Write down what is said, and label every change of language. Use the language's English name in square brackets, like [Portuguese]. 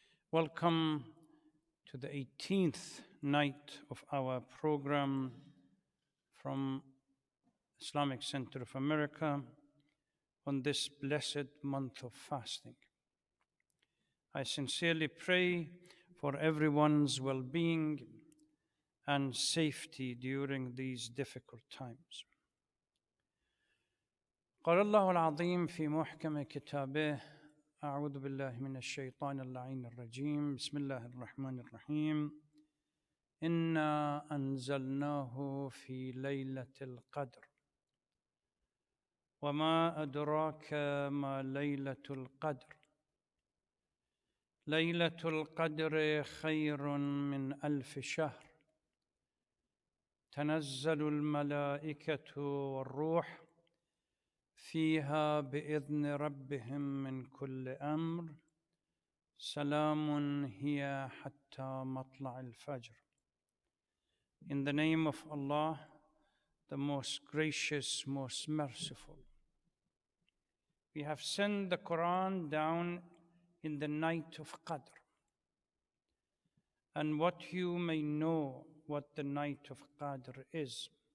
[English] Welcome to the 18th night of our program from Islamic Center of America on this blessed month of fasting. I sincerely pray for everyone's well-being and safety during these difficult times. [Arabic] قال الله العظيم في محكم كتابه: أعوذ بالله من الشيطان اللعين الرجيم، بسم الله الرحمن الرحيم. إنا أنزلناه في ليلة القدر وما أدراك ما ليلة القدر ليلة القدر خير من 1000 شهر تنزل الملائكة والروح فيها بإذن ربهم من كل أمر سلام هي حتى مطلع الفجر. [English] In the name of Allah, the most gracious, most merciful. We have sent the Quran down in the night of Qadr. And what you may know what the night of Qadr is.